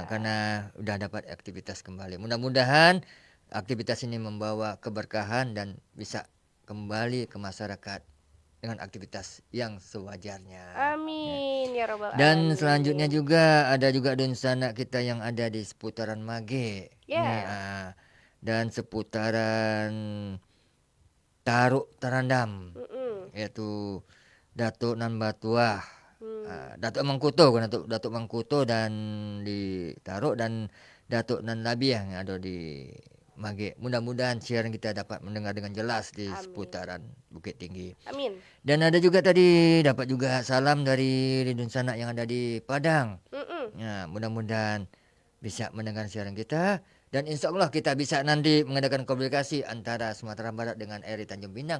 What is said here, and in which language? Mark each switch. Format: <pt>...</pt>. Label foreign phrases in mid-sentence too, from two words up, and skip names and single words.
<id>Karena udah dapat aktivitas kembali. Mudah-mudahan aktivitas ini membawa keberkahan dan bisa kembali ke masyarakat dengan aktivitas yang sewajarnya.</id> <ar>آمين يا ربّ</ar> <id>Dan</id> <ar>alamin.</ar> <id>selanjutnya juga ada juga dunsana kita yang ada di seputaran Mage. Ya. Nih, dan seputaran Taruk Tarandam, Mm-mm. yaitu Datuk Nan Batuah, Datuk Datuk Mangkuto dan di Taruk, dan Datuk Nan Labiah yang ada di Mage. Mudah-mudahan siaran kita dapat mendengar dengan jelas di Amin. seputaran Bukit Tinggi. Amin. Dan ada juga tadi dapat juga salam dari dunsana yang ada di Padang. Mm-mm. Ya, mudah-mudahan bisa mendengar siaran kita, dan</id> <ar>إن شاء الله</ar> <id>kita bisa nanti mengadakan komunikasi antara Sumatera Barat dengan RRI Tanjung Pinang.</id>